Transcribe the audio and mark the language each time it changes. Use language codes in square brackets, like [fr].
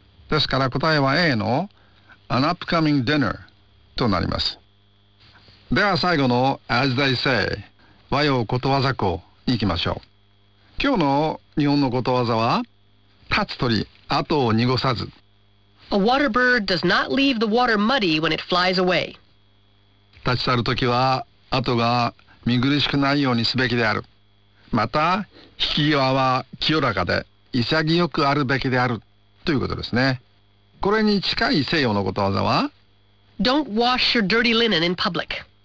[ja] ですから答えは A の [en] An upcoming dinner [ja] となります。では最後の [en] As they say [ja] 和洋ことわざ校に行きましょう。今日の日本のことわざは立つ鳥、後を濁さず。 [en] A water bird does not leave the water muddy when it flies away. [ja] 立ち去るときは後が見苦しくないようにすべきである。また引き際は清らかで潔くあるべきであるということですね。これに近い西洋のことわざは [en] Don't wash your dirty linen in public.